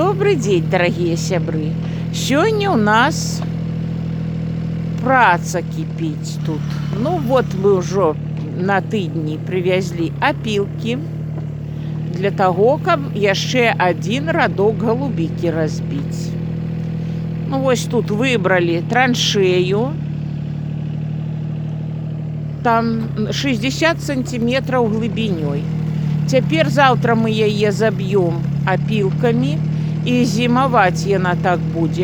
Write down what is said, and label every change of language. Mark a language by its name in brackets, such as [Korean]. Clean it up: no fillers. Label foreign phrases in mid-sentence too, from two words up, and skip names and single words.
[Russian] Добрый день, дорогие сябры. Сегодня у нас праца кипіць тут. Ну вот мы [Belarusian] ўжо на тыдні [Russian] привезли опилки для того, [Belarusian] каб яшчэ один радок голубики разбить. [Russian] Ну вось тут выбрали траншею. Там 60 сантиметров глыбінёй. [Belarusian] Цяпер завтра мы яе заб'ём опилками, і зімаваць яна так будзе.